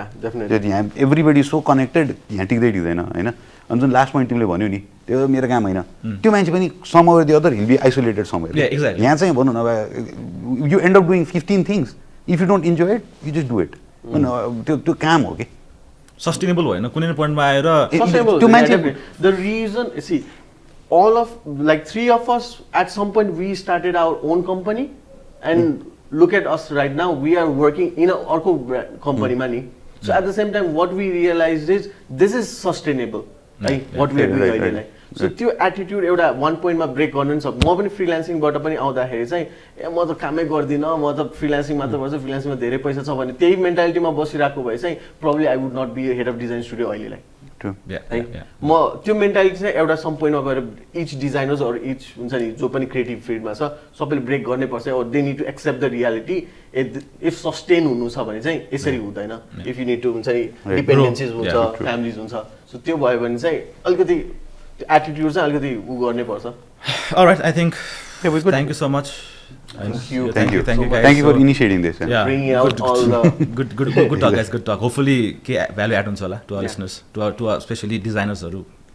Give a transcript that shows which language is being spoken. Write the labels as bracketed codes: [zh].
[ne] त्यो यहाँ [en] everybody so connected, [ne] यहाँ टिक्दै टिक्दैन होइन. अनि जुन लास्ट पोइन्ट तिमीले भन्यो नि, त्यो मेरो काम होइन, त्यो मान्छे पनि [en] Some over the other hill be isolated somewhere. [ne] यहाँ चाहिँ भनौँ न, [en] You end up doing 15 things, if you don't enjoy it you just do it. [ne] त्यो काम हो कि सस्टेनेबल होइन कुनै पोइन्टमा आएर. त्यो मान्छे, [en] The reason see all of like 3 of us at some point we started our own company and look at us right now, we are working in a orco company money. So at the same time what we realized is this is sustainable, right? What we are doing right, right. [ne] So त्यो attitude एउटा one point मा brake गर्नु नि. म पनि फ्रिल्यान्सिङबाट पनि आउँदाखेरि चाहिँ म त कामै गर्दिनँ, म त फ्रिल्यान्सिङ मात्र गर्छु, फ्रिल्यान्सिङमा धेरै पैसा छ भने त्यही मेन्टालिटीमा बसिरहेको भए चाहिँ [en] probably I would not be head of design studio [ne] अहिलेलाई. म त्यो मेन्टालिटी चाहिँ एउटा सम पोइन्टमा गएर इच डिजाइनर्स अर इच हुन्छ नि जो पनि क्रिएटिभ फिल्डमा छ सबैले ब्रेक गर्नै पर्छ. [en] Or they need to accept the reality. [ne] If sustain हुनु छ भने चाहिँ यसरी हुँदैन. [en] if you need to [ne] हुन्छ नि डिपेन्डेन्सिज हुन्छ, फ्यामिलीज हुन्छ. सो त्यो भयो भने चाहिँ अलिकति एटिट्युड चाहिँ अलिकति उ गर्नै पर्छ. [en] Alright, I think thank you so much. Thank you for initiating this. Yeah, bringing out all the good talk, guys. Good talk. Hopefully, value add [ne] हुन्छ होला [en] to our listeners, to our especially designers हरू.